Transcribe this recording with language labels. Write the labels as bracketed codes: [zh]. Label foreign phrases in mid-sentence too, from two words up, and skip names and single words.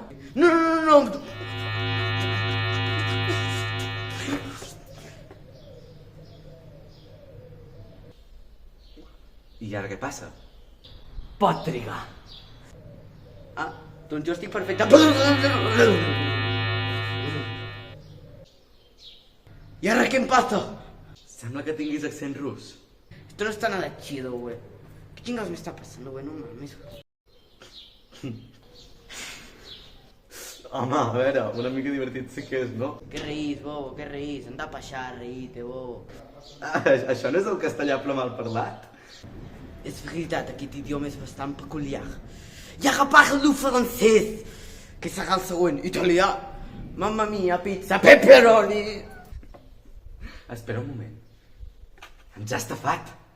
[ca] No! I ara què passa? Pot trigar. Doncs jo estic perfecte. [es] ¿Y ahora qué pasa? [ca] Sembla que tinguis accent rus. [es] Esto no está nada chido, güey. ¿Qué chingados me está pasando, güey? No mames. [ca] Home, a veure, una mica divertit sí que és, no? [es] ¿Qué reís, bobo? ¿Qué reís? Anda a pasar, reíte, bobo. [ca] Això no és el castellà però mal parlat? És veritat, aquest idioma és bastant peculiar. Ja que parlo francès, que serà el següent. Italià. [it] Mamma mia, pizza, pepperoni. [ca] Espera un moment. Ens ha estafat.